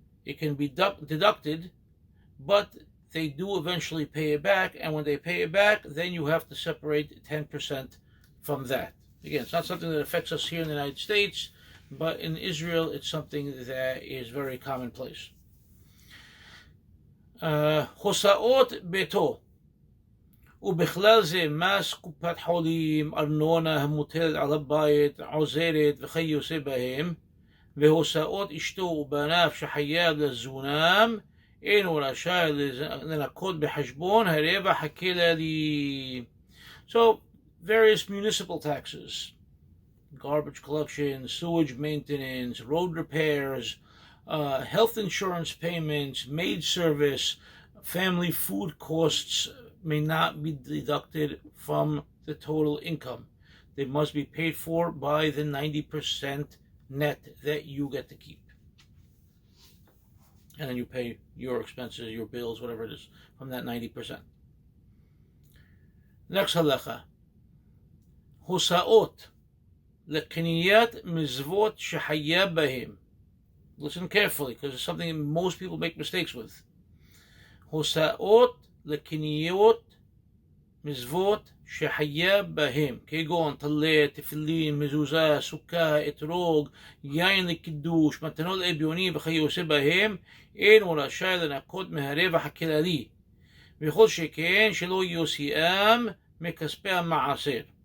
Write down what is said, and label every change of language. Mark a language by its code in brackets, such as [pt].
[en] It can be deducted, but they do eventually pay it back, and when they pay it back, then you have to separate 10% from that. Again, it's not something that affects us here in the United States, but in Israel, it's something that is very commonplace. [he] הוצאות ביתו, ובכלל זה מס קופת חולים, ארנונה המוטלת על הבית, עוזרת וכיוצא בהם, והוצאות אשתו ובניו שחייב לתזונם, אינו רשאי לנכות בחשבון הרווח הכללי. [en] So, various municipal taxes, garbage collection, sewage maintenance, road repairs, health insurance payments, maid service, family food costs may not be deducted from the total income. They must be paid for by the 90% net that you get to keep. And then you pay your expenses, your bills, whatever it is, from that 90%. Next halacha. [he] הוצאות לקניית מזוות שחייב בהם. [en] Listen carefully, because it's something most people make mistakes with. [he] הוצאות לקניות מזוות שחייב בהם, כגון טלה, תפילין, מזוזה, סוכה, אתרוג, יין לקידוש, מתנות לאביונים וכיוצא בהם, אין הוא רשאי לנכות מהרווח הכללי, וכל שכן שלא יוציאם מכספי המעשר.